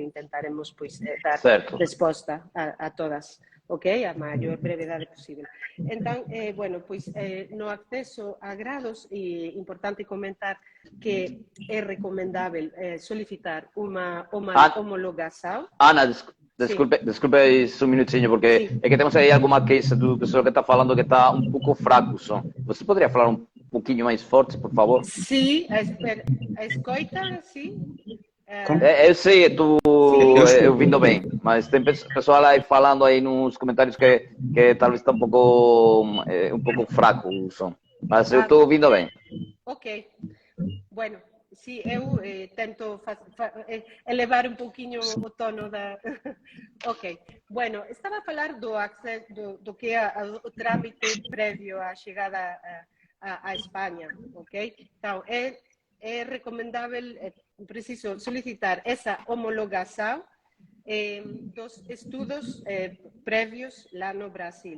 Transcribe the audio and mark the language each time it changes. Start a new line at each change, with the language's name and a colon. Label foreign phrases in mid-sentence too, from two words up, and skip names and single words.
Galician: Intentaremos, pois, dar resposta a todas, ok? A maior brevedade posible. Entón, bueno, pois, no acceso a grados, é importante comentar que é recomendável solicitar unha homologação.
Portuguese: Ana, desculpe un minutinho, porque é que temos aí alguma case do pessoal que está falando que está um pouco fraco o som. Você poderia falar um pouquinho mais forte, por favor?
Galician: Sim, a escoita, sim.
Portuguese: Eu sei, estou ouvindo bem, mas tem pessoal aí falando aí nos comentários que talvez está um pouco fraco o som. Mas eu estou ouvindo bem. Ok.
Galician: Bueno, sí, eu tento elevar un pouquiño o tono da... Ok. Bueno, estaba a falar do acceso, do que é o trámite previo á chegada a España, ok? Então, é recomendável, preciso solicitar esa homologação dos estudos previos lá no Brasil.